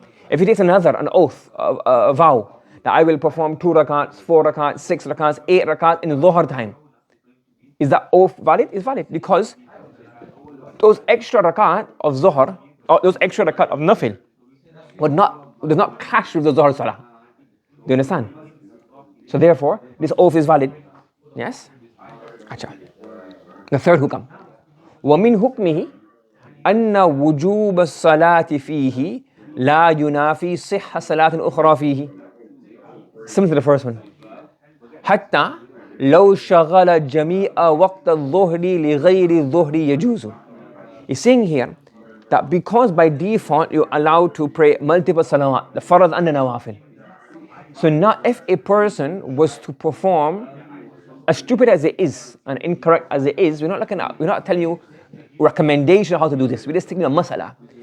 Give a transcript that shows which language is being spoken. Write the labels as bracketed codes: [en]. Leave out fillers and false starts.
[en] If he takes an oath, a vow, that I will perform 2 rakats, 4 rakats, 6 rakats, 8 rakats in dhuhr time. Is that oath valid? It's valid because those extra rakat of dhuhr, or those extra rakat of nafil, does not clash with the dhuhr salah. Do you understand? So therefore, this oath is valid. Yes? Acha. The third hukam. [ar] وَمِنْ حُكْمِهِ أَنَّ وُجُوبَ الصَّلَاةِ فِيهِ لا ينافي صحة صلاة أخرى فيه. [en] Similar to the first one. [ar] حتى لو شغل جميع وقت الظهر لغير الظهر يجوز. [en] He's saying here that because by default you're allowed to pray multiple salawat, the farad and the nawafil. So now if a person was to perform, as stupid as it is and incorrect as it is, we're not telling you recommendation how to do this. We're just taking a masala.